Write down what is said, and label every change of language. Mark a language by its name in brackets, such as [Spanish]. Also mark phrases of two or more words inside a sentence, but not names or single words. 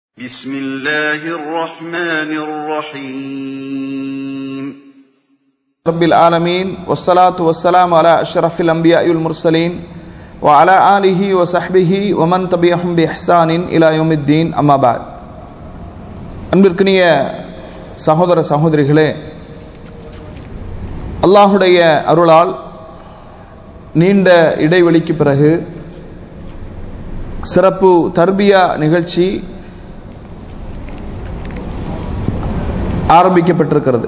[Arabic] بسم الله الرحمن الرحيم رب العالمين والصلاة والسلام على أشرف الأنبياء والمرسلين وعلى آله وصحبه ومن تبعهم بإحسان إلى يوم الدين أما بعد [Tamil] அன்பிற்கினிய சகோதர சகோதரிகளே, அல்லாஹுடைய அருளால் நீண்ட இடைவெளிக்கு பிறகு சிறப்பு தர்பியா நிகழ்ச்சி ஆரம்பிக்கப்பட்டிருக்கிறது.